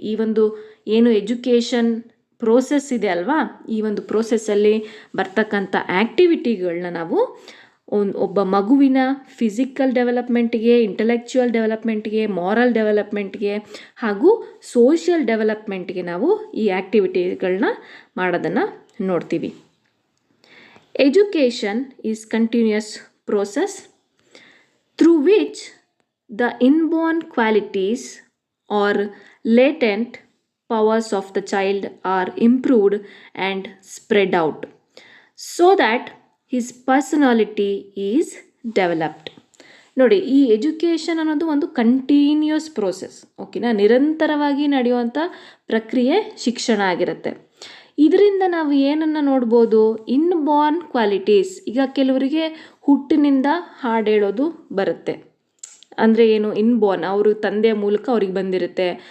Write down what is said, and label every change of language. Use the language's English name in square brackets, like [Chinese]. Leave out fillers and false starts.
[Kannada] ಈ ಒಂದು ಏನು ಎಜುಕೇಷನ್ ಪ್ರೋಸೆಸ್ ಇದೆ ಅಲ್ವಾ, ಈ ಒಂದು ಪ್ರೋಸೆಸ್ಸಲ್ಲಿ ಬರ್ತಕ್ಕಂಥ ಆ್ಯಕ್ಟಿವಿಟಿಗಳನ್ನ ನಾವು ಒಬ್ಬ ಮಗುವಿನ ಫಿಸಿಕಲ್ ಡೆವಲಪ್ಮೆಂಟ್ಗೆ, ಇಂಟೆಲೆಕ್ಚುಯಲ್ ಡೆವಲಪ್ಮೆಂಟ್ಗೆ, ಮಾರಲ್ ಡೆವಲಪ್ಮೆಂಟ್ಗೆ ಹಾಗೂ ಸೋಷಿಯಲ್ ಡೆವಲಪ್ಮೆಂಟ್ಗೆ ನಾವು ಈ ಆ್ಯಕ್ಟಿವಿಟಿಗಳನ್ನ ಮಾಡೋದನ್ನು ನೋಡ್ತೀವಿ. [English] Education is continuous process through which the inborn qualities are latent powers of the child are improved and spread out so that his personality is developed. [Kannada] ನೋಡಿ, ಈ ಎಜುಕೇಷನ್ ಅನ್ನೋದು ಒಂದು continuous process. ಓಕೆನಾ? ನಿರಂತರವಾಗಿ ನಡೆಯುವಂಥ ಪ್ರಕ್ರಿಯೆ ಶಿಕ್ಷಣ ಆಗಿರುತ್ತೆ. ಇದರಿಂದ ನಾವು ಏನನ್ನು ನೋಡ್ಬೋದು, ಇನ್ಬೋರ್ನ್ ಕ್ವಾಲಿಟೀಸ್. ಈಗ ಕೆಲವರಿಗೆ ಹುಟ್ಟಿನಿಂದ ಹಾಡು ಹೇಳೋದು ಬರುತ್ತೆ, ಅಂದರೆ ಏನು, ಇನ್ಬೋರ್ನ್, ಅವರು ತಂದೆಯ ಮೂಲಕ ಅವ್ರಿಗೆ ಬಂದಿರುತ್ತೆ.